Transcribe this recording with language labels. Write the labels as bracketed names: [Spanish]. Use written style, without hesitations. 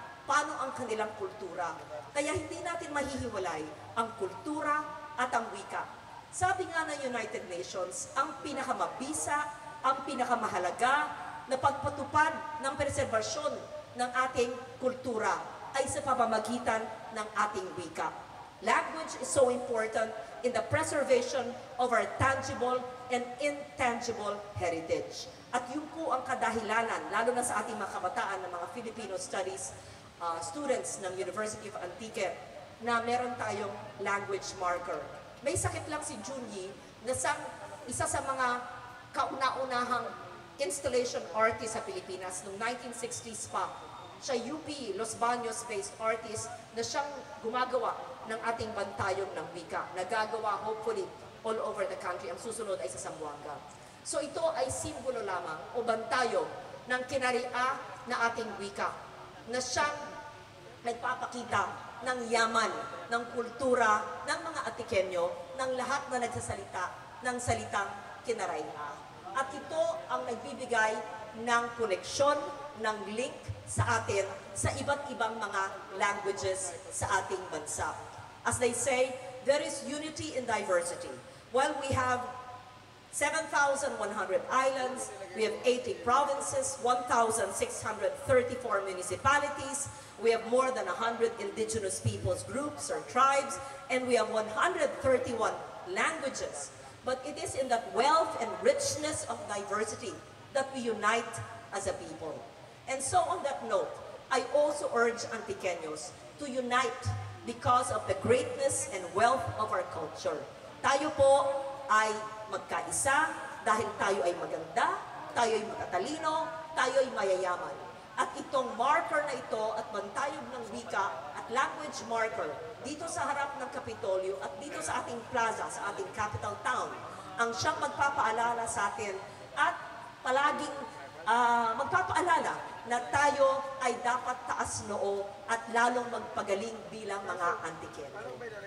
[Filipino] Paano ang kanilang kultura? Kaya hindi natin mahihiwalay ang kultura at ang wika. Sabi nga ng United Nations, ang pinakamabisa, ang pinakamahalaga na pagpatupad ng preserbasyon ng ating kultura ay sa pamamagitan ng ating wika. [English] Language is so important in the preservation of our tangible and intangible heritage. [Filipino] At yun po ang kadahilanan, lalo na sa ating mga kabataan ng mga Filipino Studies students ng University of Antique, na meron tayong language marker. May sakit lang si Junyi na isa sa mga kauna-unahang installation artist sa Pilipinas noong 1960s pa. Siya UP, Los Baños-based artist na siyang gumagawa ng ating bantayog ng wika. [English] Nagagawa hopefully all over the country. [Filipino] Ang susunod ay sa Zamboanga. So ito ay simbolo lamang o bantayog ng Kinaraya na ating wika, na siyang nagpapakita ng yaman, ng kultura, ng mga Atikenyo, ng lahat na nagsasalita ng salitang Kinaraya. At ito ang nagbibigay ng koneksyon, ng link sa atin sa iba't ibang mga languages sa ating bansa. [English] As they say, there is unity in diversity. While we have 7,100 islands, we have 80 provinces, 1,634 municipalities, we have more than 100 indigenous peoples groups or tribes, and we have 131 languages. But it is in that wealth and richness of diversity that we unite as a people. And so on that note, I also urge Antiqueños to unite because of the greatness and wealth of our culture. [Filipino] Tayo po ay magkaisa dahil tayo ay maganda, tayo ay matatalino, tayo ay mayayaman. At itong marker na ito at bantayog ng wika at language marker dito sa harap ng Kapitolyo at dito sa ating plaza, sa ating capital town, ang siyang magpapaalala sa atin at palaging magpapaalala na tayo ay dapat taas noo at lalong magpagaling bilang mga Antikero.